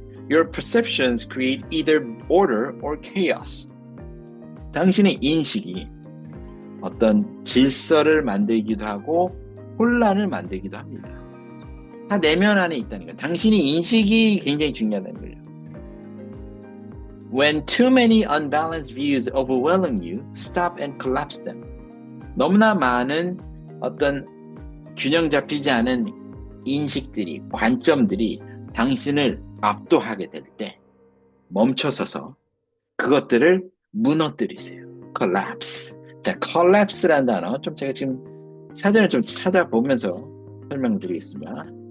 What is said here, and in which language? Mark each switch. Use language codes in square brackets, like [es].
[en] Your perceptions create either order or chaos. [ko] 당신의 인식이 어떤 질서를 만들기도 하고 혼란을 만들기도 합니다. 다 내면 안에 있다는 거예요. 당신의 인식이 굉장히 중요하다는 거예요. [en] When too many unbalanced views overwhelm you, stop and collapse them. [ko] 너무나 많은 어떤 균형 잡히지 않은 인식들이, 관점들이 당신을 압도하게 될 때 멈춰서서 그것들을 무너뜨리세요. [en] collapse. [ko] 자, collapse라는 단어 좀 제가 지금 사전을 좀 찾아보면서 설명드리겠습니다.